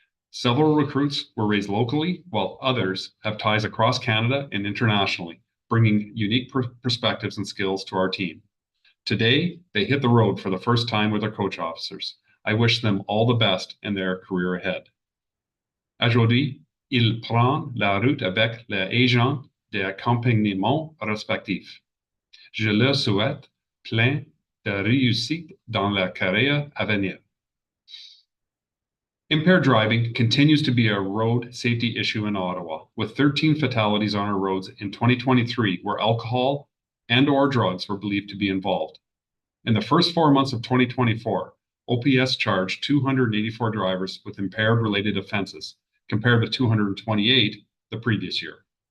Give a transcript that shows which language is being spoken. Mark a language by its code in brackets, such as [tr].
[en] Several recruits were raised locally, while others have ties across Canada and internationally, bringing unique perspectives and skills to our team. Today, they hit the road for the first time with their coach officers. I wish them all the best in their career ahead. [fr] Aujourd'hui, il prend la route avec les agents d'accompagnement respectifs. Je leur souhaite plein de réussite dans la carrière à venir. [en] Impaired driving continues to be a road safety issue in Ottawa, with 13 fatalities on our roads in 2023 where alcohol and/or drugs were believed to be involved. In the first 4 months of 2024, OPS charged 284 drivers with impaired-related offenses, compared with 228 the previous year.